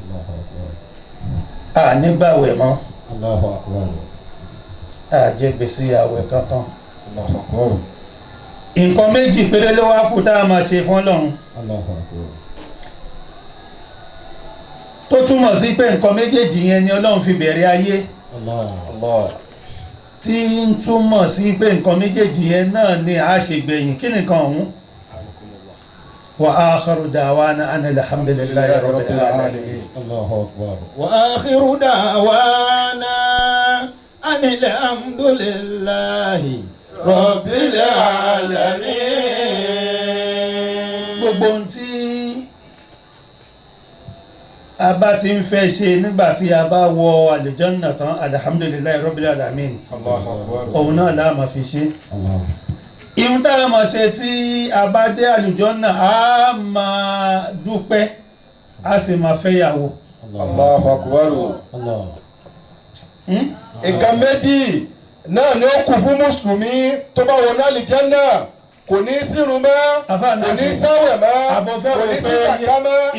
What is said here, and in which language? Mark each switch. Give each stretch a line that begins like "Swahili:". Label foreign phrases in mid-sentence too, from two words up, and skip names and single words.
Yoruba: a ní gbàwẹ̀ mọ́ a jẹ gbèsè àwẹ̀ kankan nǹkan méjì péré ló wá kù tá a máa ṣe fún Ọlọ́run tó túmọ̀ sí pé nǹkan méjèèjì yẹn ni Ọlọ́run fi bẹ̀rẹ̀ ayé tí ń túmọ̀ sí pé nǹkan méjèèjì yẹn náà ni a ṣe gbẹ̀yìn kí nìkan ọ̀hún
Arabic: وآخر دعوانا أن الحمد لله رب العالمين وآخر دعوانا أن الحمد لله رب العالمين.
Yoruba: Gbogbo ohun tí a bá ti ń fẹ́ ṣe nígbàtí a bá wọ àlùjánnà tán
Arabic: الحمد لله رب العالمين
Yoruba: òun náà la máa fi ṣe ìhun tá a máa ṣe tí a bá dé àlùjánnà a máa dúpẹ́ a sì máa fẹ́yàwó.
Arabic: الله أكبر.
Yoruba: Nǹkan méjì náà ni ó kù fún mùsùlùmí tó bá wọ àlùjánnà kò ní sírun mọ́ kò ní sáwẹ̀ mọ́ kò ní sí kàkà mọ́.